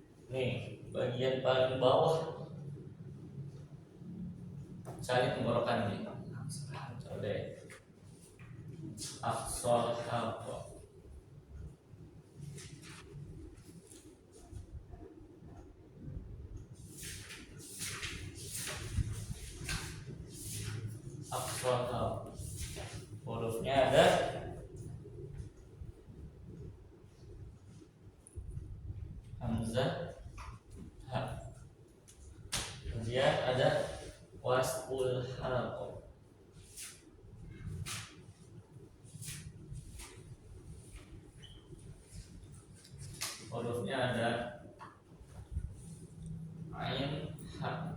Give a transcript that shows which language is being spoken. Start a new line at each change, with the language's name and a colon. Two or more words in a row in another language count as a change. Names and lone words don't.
Indonesian: Nih, bagian paling bawah. Saya tenggorokan nih. Coba.
Arabic: أقصى الحلق. أقصى الحلق.
Indonesian: Hurufnya ada hamzah, ha. Kemudian ada
Arabic: وسط الحلق.
Indonesian: Hurufnya ada ain, ha.